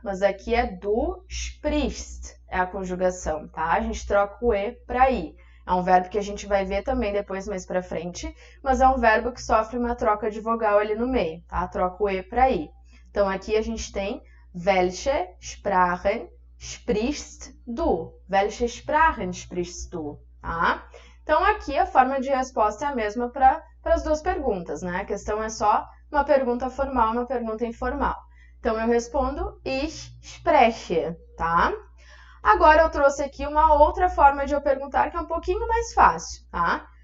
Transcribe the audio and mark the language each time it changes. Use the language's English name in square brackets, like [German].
[Portuguese] Mas aqui é du sprichst, é a conjugação, tá? A gente troca o E para I. É um verbo que a gente vai ver também depois mais para frente, mas é um verbo que sofre uma troca de vogal ali no meio, tá? Troca o E para I. Então, aqui a gente tem [German] Welche Sprachen sprichst du? Welche Sprachen sprichst du? [Portuguese] Tá? Então, aqui a forma de resposta é a mesma para as duas perguntas, né? A questão é só uma pergunta formal, uma pergunta informal. Então, eu respondo Ich spreche, tá? Agora, eu trouxe aqui uma outra forma de eu perguntar que é um pouquinho mais fácil, tá?